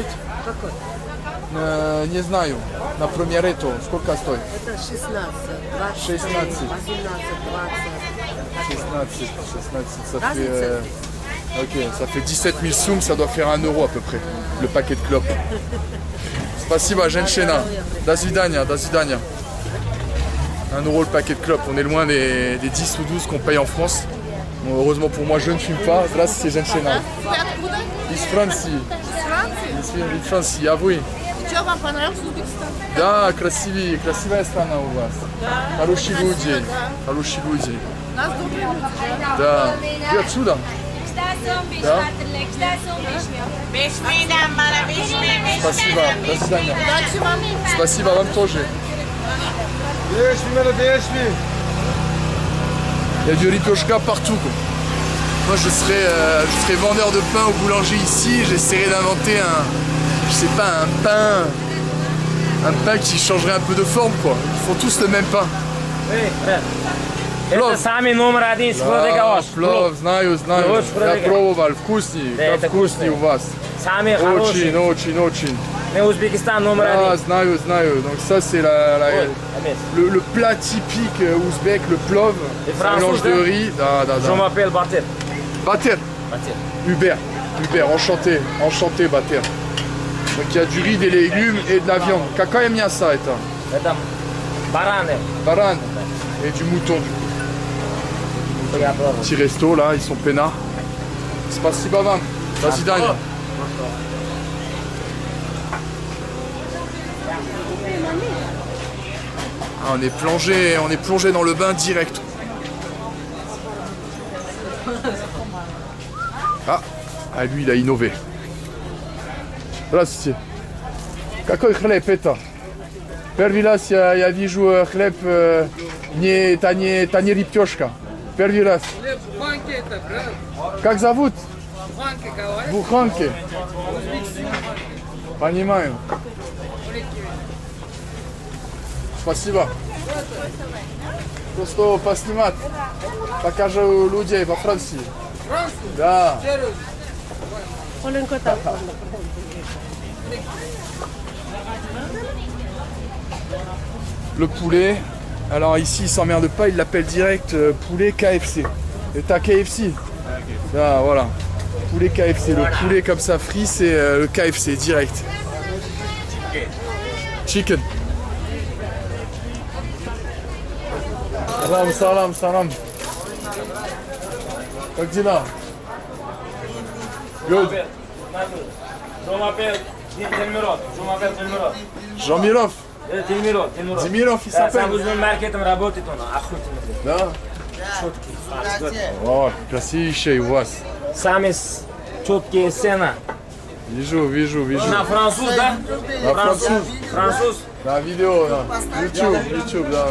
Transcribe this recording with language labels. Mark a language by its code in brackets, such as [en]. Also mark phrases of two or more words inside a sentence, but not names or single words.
[ru] Какой? Не знаю. Например, это сколько стоит? Это 16, 20, 16. 18, 20. 16, [fr] ça [ru] Разница [fr] fait... [ru] есть. [fr] Ok, ça fait 17 000 soums, ça doit faire 1 euro à peu près, le paquet de clopes. [ru] Spasiba, женщина. До свидания, до свидания. [fr] 1 euro le paquet de clopes, on est loin des 10 ou 12 qu'on paye en France. Bon, heureusement pour moi, je ne fume pas. [ru] Здравствуйте, женщина. Из Франции. Из Франции, а вы? Что вам понравилось Узбекистан? Да, красивая страна у вас. Хорошие люди, хорошие люди. Нас добрые люди. Да. Вы отсюда? Да. Спасибо. До свидания. Удачи вам. Спасибо вам тоже. [fr] Il y a du ripioshka partout, quoi. Moi je serais vendeur de pain au boulanger ici, j'essaierais d'inventer un pain qui changerait un peu de forme, quoi. Ils font tous le même pain. [ru] Это самый номер один Спродегаош. Плов, знаю. Плов, Я пробовал, вкусный, Да, это вкусный у вас. Самый хороший. Очень. Мы Узбекистан номер [fr] Ah, [ru] один. знаю. [fr] Donc ça c'est le plat typique ouzbek, le plov, Et un mélange de français, riz. Je m'appelle Bater. Bater. Hubert, enchanté Bater. Donc il y a du riz, des légumes et de la viande. [ru] Какая мясо это? Это бараны. [fr] Баран et du mouton. [ru] Я пробую. [fr] Petit resto là, ils sont peinards. [ru] Спасибо вам. До свидания. [fr] Ah, on est plongé dans le bain direct. Ah, lui il a innové. [ru] Здравствуйте. Какой хлеб это? Первый раз я вижу хлеб, это не репёшка. Первый раз. Как зовут? Буханки. Понимаю. Спасибо. Просто поснимать. Покажу людей во Франции. Да. [fr] Le poulet, alors ici il s'emmerde pas, il l'appelle direct poulet KFC. Et t'as KFC? Ah voilà, poulet KFC, le poulet comme ça frit c'est le KFC direct. [en] Chicken. Salam. [ru] Как дела? [en] Good. [fr] Je m'appelle Dilmirov. Jean-Mirov. Dilmirov. Dimиров il [ru] Сам [fr] s'appelle. [ru] в маркетом работает он. Охотник. Да? О, красивейший у вас. Самые четкие сцены. Вижу. На француз, да? На француз. Француз. На видео, да. YouTube, да.